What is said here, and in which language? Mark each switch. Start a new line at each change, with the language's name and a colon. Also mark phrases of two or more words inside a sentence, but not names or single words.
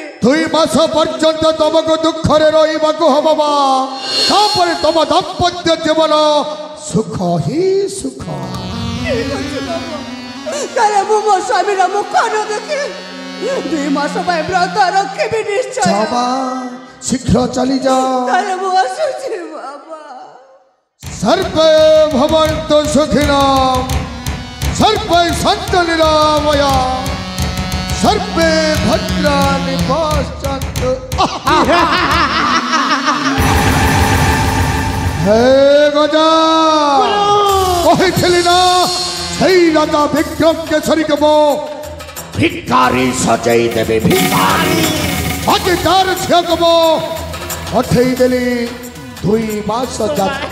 Odia: 2 ମାସ ପର୍ଯ୍ୟନ୍ତ ତମକୁ ଦୁଃଖରେ ରହିବାକୁ ହବ ମା ତାପରେ ତମ ଦାମ୍ପତ୍ୟ ଜୀବନ ସୁଖ ହିଁ ସୁଖ ତାହେଲେ ମୁଁ ମୋ ସ୍ୱାମୀର ମୁଖ ନ ଦେଖି 2 ମାସ ପାଇଁ ବ୍ରତ ରଖିବି ନିଶ୍ଚୟ ଶୀଘ୍ର ଚାଲିଯାଅ ତାହେଲେ ମୁଁ ଆସୁଛି ବାବା
Sanskrit: सर्वे भवन्तु सुखिनः सर्वे सन्तु निरामया सर्वे भद्राणि पश्यन्तु
Odia: ହେ ଗଜା କହିଥିଲି ନା ସେଇ ରାଜା ବିକ୍ରମ କେଶରୀ କୁ ମୋ ଭିଖାରୀ ସଜାଇ ଦେବେ ଭିଖାରୀ ଆଜ ତାର ଝିଅ କୁ ମୋ ପଠେଇ ଦେଲି 2 ମାସ ଯାତ